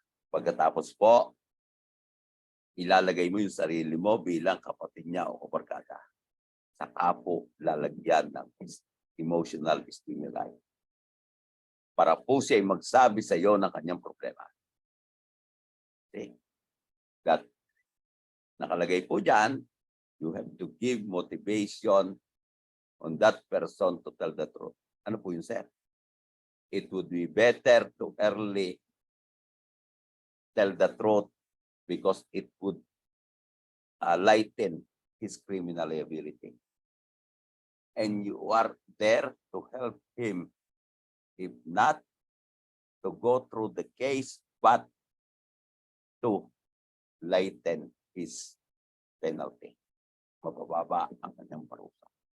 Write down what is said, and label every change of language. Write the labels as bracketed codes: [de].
[tl] Pagkatapos po, ilalagay mo yung sarili mo bilang kapatid niya o kabarkada. Saka po lalagyan ng emotional stimuli. Para po siya ay magsabi sa iyo ng kanyang problema. [en] Okay? That [tl] nakalagay po dyan, [en] you have to give motivation on that person to tell the truth. [tl] Ano po yun, [en] sir? It would be better to early tell the truth because it would lighten his criminal liability. And you are there to help him, if not to go through the case, but to lighten his penalty. [tl] Mabababa ang kanyang parusa.